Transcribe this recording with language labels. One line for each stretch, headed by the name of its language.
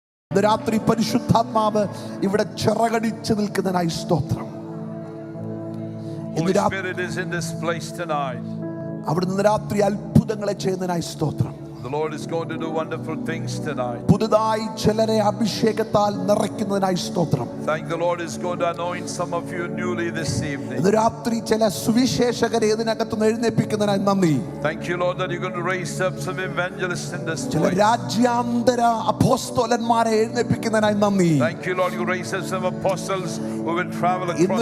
Malayalam: ഇന്ന് രാത്രി പരിശുദ്ധാത്മാവ് ഇവിടെ ചിറകടിച്ചു നിൽക്കുന്നതിനായി സ്തോത്രം.
English: Holy Spirit is in this place tonight.
Malayalam: അവിടുന്ന് രാത്രി അത്ഭുതങ്ങളെ ചെയ്യുന്നതിനായി സ്തോത്രം.
English: The Lord is going to do wonderful things tonight.
Malayalam: പുതുതായി ചിലരെ അഭിഷേകത്താൽ നിറയ്ക്കുന്നതിനായി സ്തോത്രം.
English: Thank the Lord is going to anoint some of you newly this evening.
Malayalam: ഇന്ന് രാത്രി ചില സുവിശേഷകരെ ഇതിനകത്തുനിന്ന് എഴുന്നേൽപ്പിക്കുന്നതിനായി നന്ദി.
English: Thank you, Lord, that you're going to raise up some evangelists in this
Malayalam: ചില
English: place.
Malayalam: രാജ്യാന്തര അപ്പോസ്തലന്മാരെ എഴുന്നേൽപ്പിക്കുന്നതിനായി നന്ദി.
English: Thank you, Lord, you raise up some apostles who will travel across